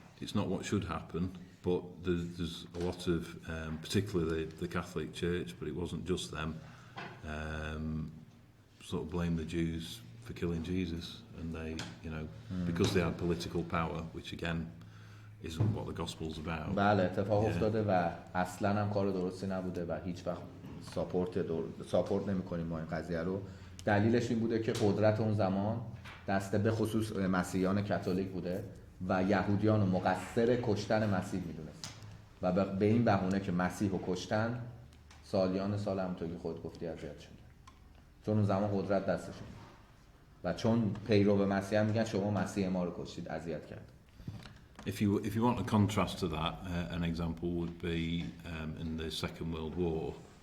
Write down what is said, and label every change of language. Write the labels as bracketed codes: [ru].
[en] It's not what should happen. But there's a lot of, particularly the Catholic Church, but it wasn't just them, sort of blame the Jews for killing Jesus, and they, because they had political power, which again isn't what the gospel's about. [fa] بله، اتفاق افتاده و اصلا هم کار درستی نبوده و هیچ وقت ساپورت نمی‌کنیم ما این قضیه رو. دلیلش این بوده که قدرت اون زمان دست به خصوص مسیحیان کاتولیک بوده و یهودیان رو مقصر کشتن مسیح میدونست و به این بهونه که مسیح رو کشتن سالیان سال همونطور که خود گفتی اذیت شد، چون اون زمان قدرت دستشون و چون پیرو به مسیح هم میگن شما مسیح ما رو کشتید، اذیت کرد. [en] If you want a contrast to that, an example would be in the Second World War.